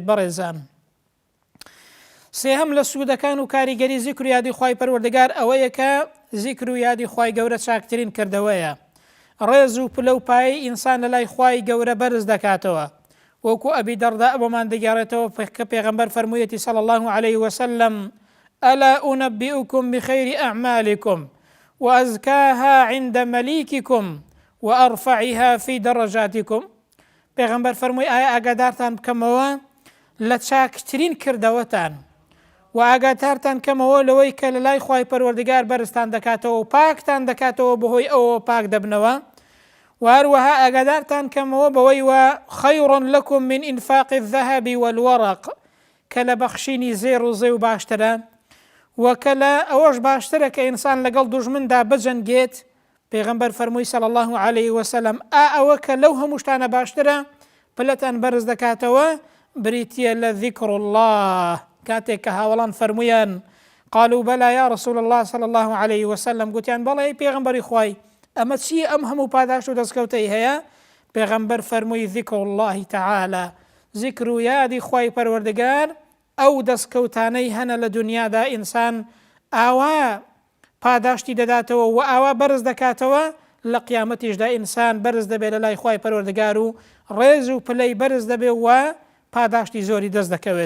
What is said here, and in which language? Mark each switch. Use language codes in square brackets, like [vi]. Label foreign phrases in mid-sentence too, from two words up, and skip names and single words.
[ckb] بەڕێزان، سێهەم لە سوودەکان و کاریگەری زیکر یادی خوای پەروەردگار ئەوەیە کە زیکر و یادی خوای گەورە چاکترین کردەوەیە. ڕێز و پلە و پایەی ئینسان لە لای خوای گەورە بەرز دەکاتەوە، وەکو ئەبی دەڕدا بۆمان دەگەڕێتەوە کە پێغەمبەر فەرموویەتی [ar] صلی الله عليه وسلم ألا أنبئكم بخير أعمالكم وأزكاها عند مليككم وأرفعها في درجاتكم. [ckb] پێغەمبەر فەرمووی ئایا ئاگادارتان بکەمەوە لە چاکترین کردەوەتان و ئاگادارتان کەمەوە لەوەی کە لە لای خوای پەروەردگار بەرزتان دەکاتەوە و پاکتان دەکاتەوە بەهۆی ئەوە پاک دەبنەوە، و هەروەها ئاگادارتان کەمەوە بەوەی وە [ar] خەیڕ لەکم من ئینفاق الذهب والورق، [ckb] کە لە بەخشینی زێڕ و زێ و باشترە، و کە لە ئەوەش باشترە کە ئینسان لەگەڵ دوژمندا بجەنگێت. پێغەمبەر فەرمووی [ar] صلی الله عليه وسلم [ckb] ئەوە کە لەو هەموو شتانە باشترە پلەتان بەرز دەکاتەوە بریتیە لە [ar] ذیکر الله. [ckb] کاتێک کە هاوڵان فەرمویان [ar] قالوا بەلا یا رسول الله صلی الله عليه وسلم، [ckb] گوتیان بەڵێ پێغەمبەری خوای ئەمە چییە ئەم هەموو پاداش و دەستکەوتەی هەیە؟ پێغەمبەر فەرمووی [ar] ذیکر الله تعالى، [ckb] ذیکر و یادی خوای پەروەردگار ئەو دەستکەوتانەی هەنە لە دنیادا ئینسان ئاوا پاداشتی دەداتەوە و ئاوا بەرز دەکاتەوە، لە قیامەتیشدا ئینسان بەرز دەبێت لە لای خوای پەروەردگار و ڕێز و پلەی بەرز دەبێت و پاداشتی زۆری دەست دەکەوێت.